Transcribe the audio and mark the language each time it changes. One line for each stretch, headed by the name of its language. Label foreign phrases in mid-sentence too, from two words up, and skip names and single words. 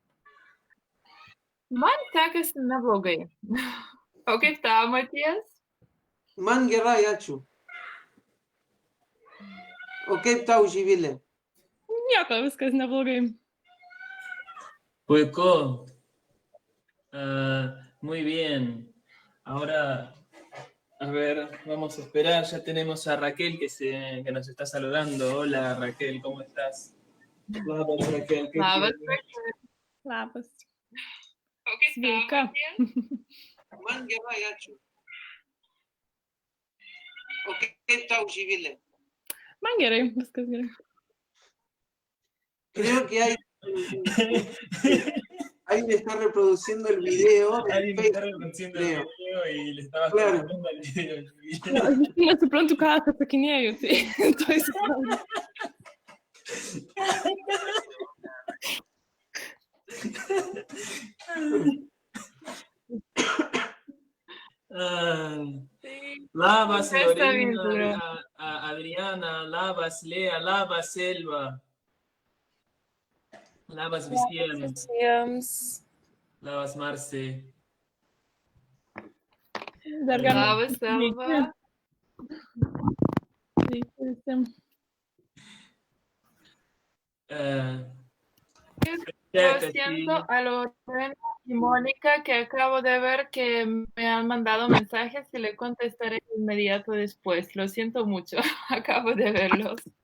Lithuanian: Man sekasi neblogai. O kaip tau, Matijas? Man gerai, ačiū. O kaip tau, Živilė? Nieko, viskas neblogai. Puico.
Spanish: Muy bien. Ahora, a ver, vamos a esperar. Ya tenemos a Raquel que nos está saludando. Hola, Raquel, ¿cómo estás? Labas, Raquel. ¿Qué
Lithuanian: Labas.
Spanish: quieres?
Lithuanian: Labas. O kaip tau, Sveika. Matijas? Man gerai, ačiū. O kaip tau, Živilė? Man gerai, viskas gerai.
Spanish: Creo que ahí le está reproduciendo el video del Alguien está Facebook, reproduciendo el creo. video y le estaba Claro. comentando al video.
Lithuanian: Aš nesuprantu, ką aš atsakinėju, tai to įsivaizduoju. Labas,
Spanish: Está bien,
Lithuanian: Lorena, Adriana, labas, Lea, labas, Selva. Labas visiems. Visiems. Labas, Marce. Dar galima. Labas, Selva. Sveiki visi.
Spanish: Lo siento a Lorena y Mónica, que acabo de ver que me han mandado mensajes y le contestaré de inmediato después. Lo siento mucho, acabo de verlos.